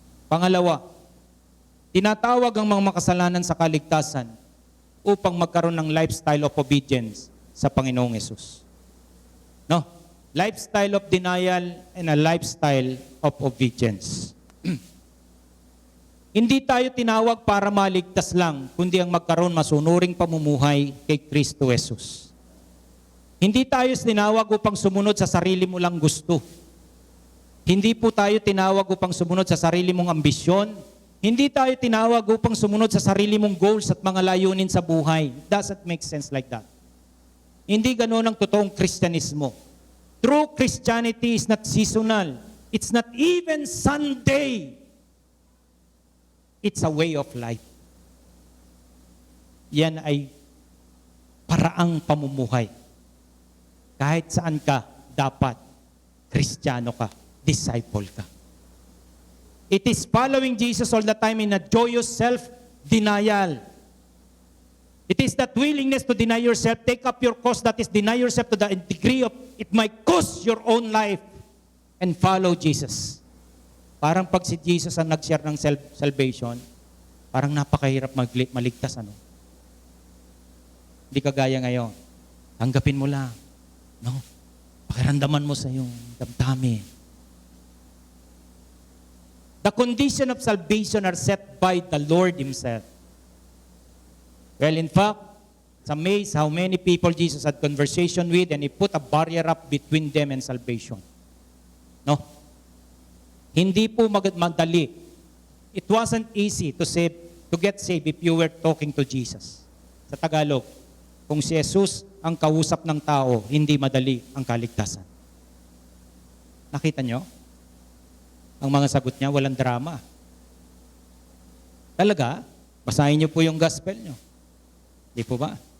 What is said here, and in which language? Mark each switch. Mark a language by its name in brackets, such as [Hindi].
[Filipino] Pangalawa, tinatawag ang mga makasalanan sa kaligtasan upang magkaroon ng [English] lifestyle of obedience [Filipino] sa Panginoong Yesus. No? [English] Lifestyle of denial and a lifestyle of obedience. [Filipino] Hindi tayo tinawag para maligtas lang, kundi ang magkaroon masunuring pamumuhay kay Kristo Jesus. Hindi tayo tinawag upang sumunod sa sarili mo lang gusto. Hindi po tayo tinawag upang sumunod sa sarili mong ambisyon. Hindi tayo tinawag upang sumunod sa sarili mong goals at mga layunin sa buhay. [English] Doesn't make sense like that. [Filipino] Hindi ganoon ang totoong Kristyanismo. [English] True Christianity is not seasonal. It's not even Sunday. It's a way of life. [Filipino] Yan ay paraang pamumuhay. Kahit saan ka, dapat Kristiyano ka, disciple ka. [English] It is following Jesus all the time in a joyous self-denial. It is that willingness to deny yourself, take up your cross, that is, deny yourself to the degree of it might cost your own life and follow Jesus. [Filipino] Parang pag si Jesus ang nag-share ng salvation, parang napakahirap maligtas. Hindi kagaya ngayon. Tanggapin mo lang. No? Pakiramdaman mo sa iyong damdamin. [English] The condition of salvation are set by the Lord Himself. Well, in fact, it's amazing how many people Jesus had conversation with and He put a barrier up between them and salvation. No? [Filipino] Hindi po madali. [English] It wasn't easy to get saved if you were talking to Jesus. [Filipino] Sa Tagalog, kung si Jesus ang kausap ng tao, hindi madali ang kaligtasan. Nakita nyo? Ang mga sagot niya, walang drama. Talaga, basahin niyo po yung gospel niyo. Di po ba?